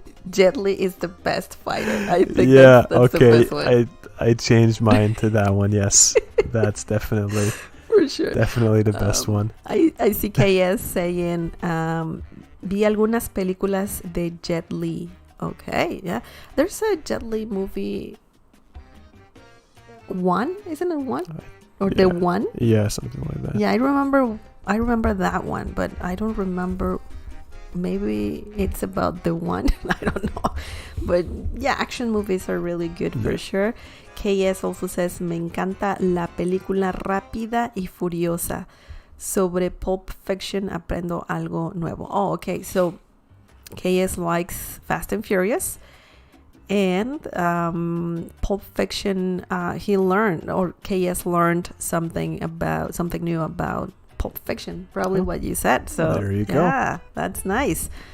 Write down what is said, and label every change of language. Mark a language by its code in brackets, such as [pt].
[en] Jet Li is the best fighter. I think that's the best one. I changed mine to that one. Yes, that's definitely for sure. Definitely the best one. I see KS saying [es] vi algunas películas de [en] Jet Li. Okay, yeah. There's a Jet Li movie. One, isn't it one? Or the one? Yeah, something like that. Yeah, I remember that one, but I don't remember. Maybe it's about the one. I don't know. But yeah, action movies are really good for sure. KS also says, [es] me encanta la película Rápida y Furiosa. Sobre Pulp Fiction aprendo algo nuevo. [en] Oh, okay. So KS likes Fast and Furious. And Pulp Fiction, he learned, or KS learned something new about Pulp Fiction. Probably what you said. So there you go. Yeah, that's nice.